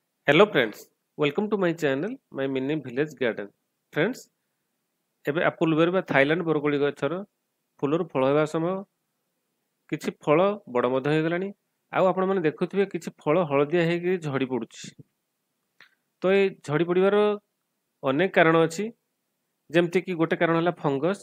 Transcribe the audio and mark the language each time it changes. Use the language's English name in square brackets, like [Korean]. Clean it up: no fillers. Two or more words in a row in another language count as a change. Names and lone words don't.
[English] Hello friends, welcome to my channel, my mini village garden. [Odia] Friends, ଏବେ [English] apple berry [Odia] ବା ଥାଇଲାଣ୍ଡ ବରକୋଳି ଗଛର ଫୁଲରୁ ଫଳ ହେବା ସମୟ କିଛି ଫଳ ବଡ଼ ମଧ୍ୟ ହେଇଗଲାଣି ଆଉ ଆପଣମାନେ ଦେଖୁଥିବେ କିଛି ଫଳ ହଳଦିଆ ହେଇକି ଝଡ଼ି ପଡ଼ୁଛି। ତ এই ଝଡ଼ି ପଡ଼ିବାର ଅନେକ କାରଣ ଅଛି, ଯେମିତି କି ଗୋଟେ କାରଣ ହେଲା ଫଙ୍ଗସ୍।